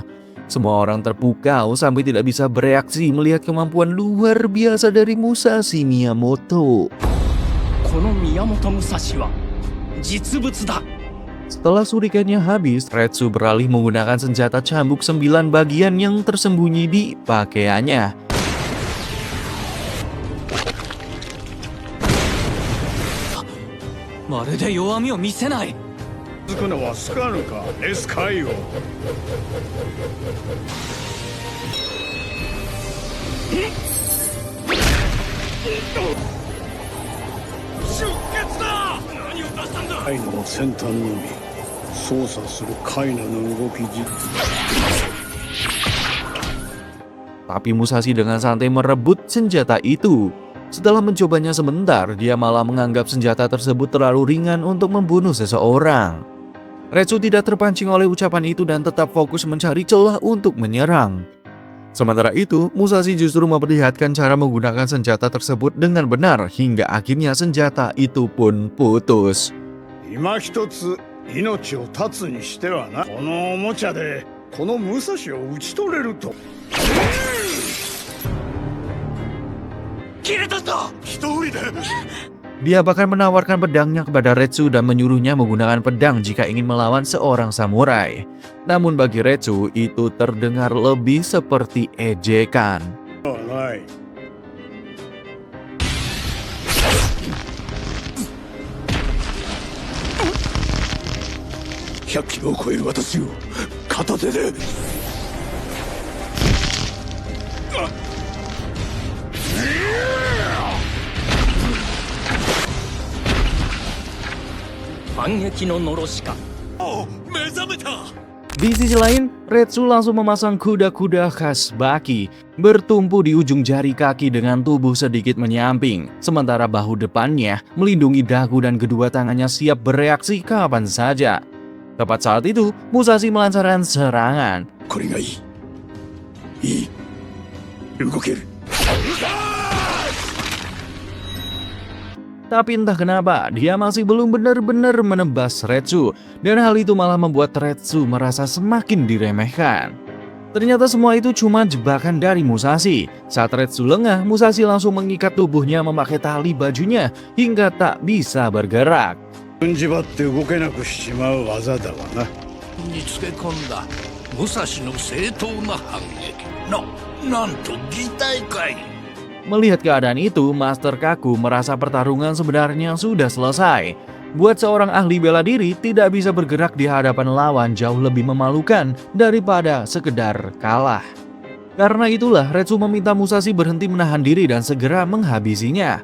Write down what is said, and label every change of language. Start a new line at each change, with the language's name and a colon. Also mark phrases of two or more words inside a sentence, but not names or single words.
Indonesian: Semua orang terpukau sampai tidak bisa bereaksi melihat kemampuan luar biasa dari Musashi Miyamoto. Setelah shurikennya habis, Retsu beralih menggunakan senjata cambuk 9 bagian yang tersembunyi di pakaiannya.
Japanese: まるで弱みを見せない。つくのはスカルかエスカイオ。出血だ。何を出したんだ。カイナの先端のみ操作するカイナの動きじ。
Indonesian: Tapi Musashi dengan santai merebut senjata itu. Setelah mencobanya sebentar, dia malah menganggap senjata tersebut terlalu ringan untuk membunuh seseorang. Retsu tidak terpancing oleh ucapan itu dan tetap fokus mencari celah untuk menyerang. Sementara itu, Musashi justru memperlihatkan cara menggunakan senjata tersebut dengan benar hingga akhirnya senjata itu pun putus.
Japanese: 今一つ命を絶つにしてはな、このおもちゃでこの武蔵を討ち取れると。切れたぞ一振りで
Indonesian: Dia bahkan menawarkan pedangnya kepada Retsu dan menyuruhnya menggunakan pedang jika ingin melawan seorang samurai. Namun bagi Retsu itu terdengar lebih seperti ejekan.
Japanese: ない。 100キロを超える私を片手で反撃ののろしか目覚めた
Indonesian: Di sisi lain, Retsu langsung memasang kuda-kuda khas Baki bertumpu di ujung jari kaki dengan tubuh sedikit menyamping, sementara bahu depannya melindungi dagu dan kedua tangannya siap bereaksi kapan saja. Tepat saat itu, Musashi melancarkan serangan.
Japanese: これがいいいい動ける
Indonesian: Tapi entah kenapa, dia masih belum benar-benar menebas Retsu, dan hal itu malah membuat Retsu merasa semakin diremehkan. Ternyata semua itu cuma jebakan dari Musashi. Saat Retsu lengah, Musashi langsung mengikat tubuhnya memakai tali bajunya hingga tak bisa bergerak.
Japanese: 踏んじばって動けなくしちまう技だわな。につけ込んだ武蔵の正当な反撃なんと擬態かい
Indonesian: Melihat keadaan itu, Master Kaku merasa pertarungan sebenarnya sudah selesai. Buat seorang ahli bela diri, tidak bisa bergerak di hadapan lawan jauh lebih memalukan daripada sekedar kalah. Karena itulah, Retsu meminta Musashi berhenti menahan diri dan segera menghabisinya.